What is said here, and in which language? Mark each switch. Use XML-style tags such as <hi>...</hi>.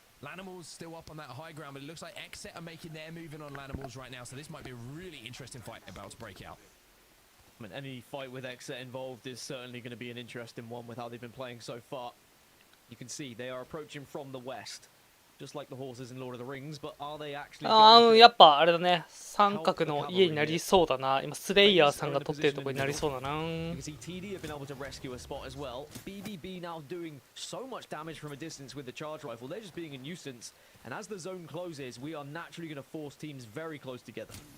<en>Lanimals still up on that high ground, but it looks like Xset are making their move in on Lanimals right now. So this might be a really interesting fight about to break out. I mean, any fight with Xset involved is certainly going to be an interesting one with how they've been playing so far. You can see they are approaching from the west. Just like the horses in Lord of the Rings, but are they actually</en> <ja>やっぱあれだね、三角の家になりそうだな。今スレイヤーさんが取ってるところになりそうだな。</ja> <en>You can see TD have been able to rescue a spot as well. BBB now doing so much damage from a distance with the charge rifle. They're just being a nuisance. And as the zone closes, we are naturally going to force teams very close together.</en>